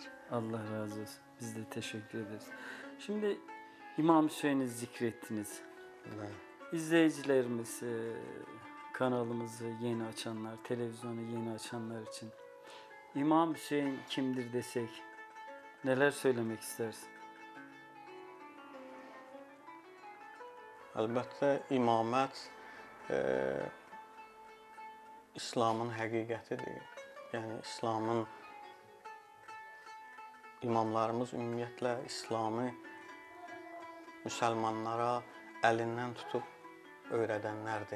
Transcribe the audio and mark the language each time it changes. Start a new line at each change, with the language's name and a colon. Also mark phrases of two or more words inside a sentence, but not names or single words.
Turkish: Allah razı olsun. Biz de teşekkür ederiz. Şimdi İmam Hüseyin'i zikrettiniz.
Azerbaijani: Və
Turkish: İzleyicilerimiz, kanalımızı yeni açanlar, televizyonu yeni açanlar için İmam Hüseyin kimdir desek neler söylemek istersin?
Azerbaijani: əlbəttə imamət İslamın həqiqətidir. Yəni İslamın imamlarımız ümumiyyətlə İslamı müsəlmanlara əlindən tutub öyrədənlərdir.